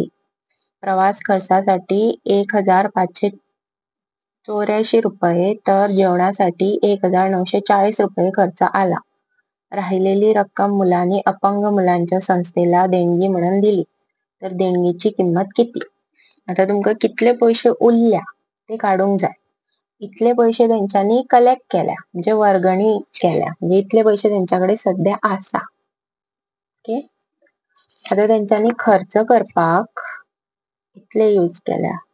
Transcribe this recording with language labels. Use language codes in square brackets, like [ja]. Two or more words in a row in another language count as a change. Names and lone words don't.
[mr] प्रवास खर्चासाठी 1,584 रुपये तर जेवणासाठी 1,940 रुपये खर्च आला. राहिलेली रक्कम मुलांनी अपंग मुलांच्या संस्थेला देणगी म्हणून दिली. तर देणगीची किंमत किती? [kok] आता तुमका कितले पैसे उरल्या ते काढूंक जाय. इतले पैसे तेंच्यांनी कलेक्ट केल्या म्हणजे वर्गणी केल्या, म्हणजे इतले पैसे तेंच्याकडे सध्या आसा. ओके. आता तेंच्यांनी खर्च करपाक इतले यूज केल्या.